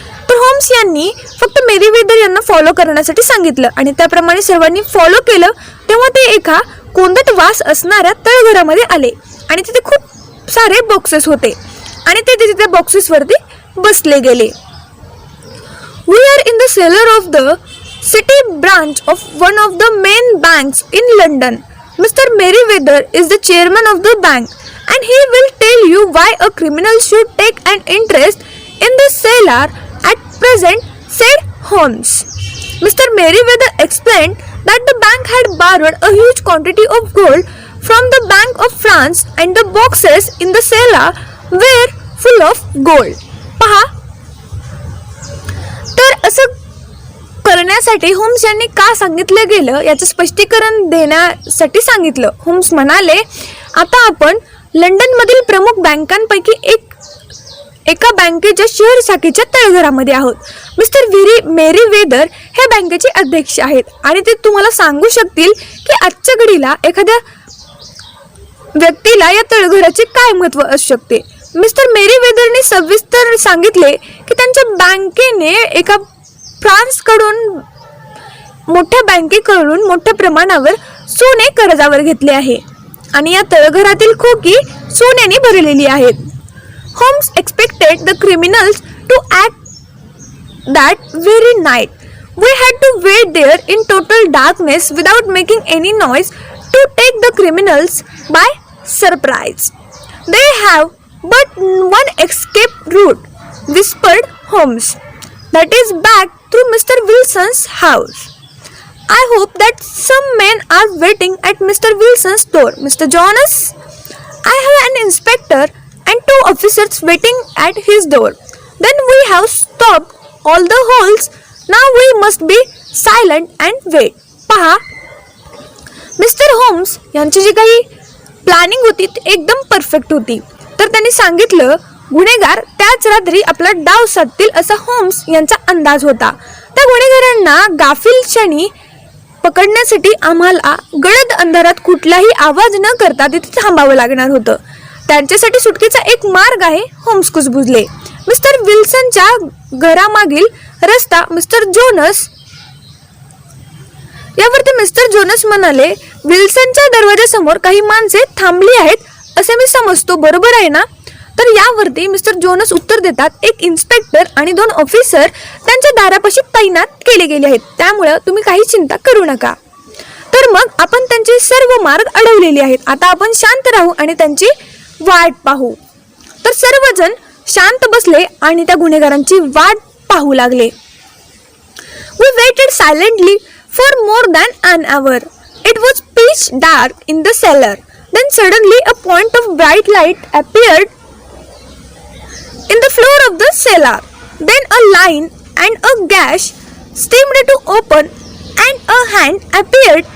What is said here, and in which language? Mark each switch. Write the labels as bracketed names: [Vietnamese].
[Marathi] तर होम्स यांनी फक्त मेरीवेदर यांना फॉलो करण्यासाठी सांगितलं आणि त्याप्रमाणे सर्वांनी फॉलो केलं. तेव्हा ते एका कोंदट वास असणाऱ्या तळघरामध्ये आले आणि तिथे खूप सारे बॉक्सेस होते आणि ते तिथे त्या बॉक्सेसवरती बसले गेले. [English] We are in the cellar of the city branch of one of the main banks in London. Mr. Merriweather is the chairman of the bank and he will tell you why a criminal should take an interest in the cellar cellar at present," said Holmes. Mr. Merriweather explained that the bank had borrowed a huge quantity of gold from the Bank of France and the boxes in the cellar were full of gold. [Marathi] पहा, तर असं करण्यासाठी homes यांनी का सांगितलं गेलं याचं स्पष्टीकरण देण्यासाठी सांगितलं. होम्स म्हणाले, आता आपण लंडनमधील प्रमुख बँकांपैकी एका बँकेच्या शहर शाखेच्या तळघरामध्ये आहोत. मिस्टर मेरीवेदर हे बँकेचे अध्यक्ष आहेत आणि ते तुम्हाला सांगू शकतील की आजच्या घडीला एखाद्या व्यक्तीला या तळघराचे काय महत्त्व असू शकते. मिस्टर मेरीवेदरने सविस्तर सांगितले की त्यांच्या बँकेने एका फ्रान्सकडून मोठ्या बँकेकडून मोठ्या प्रमाणावर सोने कर्जावर घेतले आहे आणि या तळघरातील खोकी सोन्याने भरलेली आहेत. [English] Holmes expected the criminals to act that very night. We had to wait there in total darkness without making any noise to take the criminals by surprise. They have but one escape route, whispered Holmes. That is back through Mr. Wilson's house. I hope that some men are waiting at Mr. Wilson's door, Mr. Jonas. I have an inspector and 2 officers waiting at his door. Then we have stopped all the holes. Now we must be silent and wait. [Marathi] पहा, mister homes यांची जी काही planning होती ती एकदम perfect होती. तर त्यांनी सांगितलं, गुन्हेगार त्याच रात्री आपला डाव साधतील असा होम्स यांचा अंदाज होता. त्या गुन्हेगारांना गाफील क्षणी पकडण्यासाठी आम्हाला गडद अंधारात कुठलाही आवाज न करता तिथे थांबावं लागणार होतं. त्यांच्यासाठी सुटकेचा एक मार्ग आहे, होम्स कुजबुजले. मिस्टर विल्सनच्या घरामागील रस्ता मिस्टर जोनस यावरती मिस्टर जोनस म्हणाले, विल्सनच्या दरवाजासमोर काही माणसे थांबली आहेत असे मी समजतो, बरोबर आहे ना? तर यावरती मिस्टर जोनस उत्तर देतात, एक इन्स्पेक्टर आणि 2 ऑफिसर त्यांच्या दारापाशी तैनात केले गेले आहेत, त्यामुळे तुम्ही काही चिंता करू नका. तर मग आपण त्यांचे सर्व मार्ग अडवलेले आहेत. आता आपण शांत राहू आणि त्यांची वाट पाहू. तर सर्वजण शांत बसले आणि त्या गुन्हेगारांची वाट पाहू लागले. [English] We waited silently for more than an hour. It was pitch dark in the cellar. Then suddenly a point of bright light appeared in the floor of the cellar. Then a line and a gash seemed to open, and a hand appeared.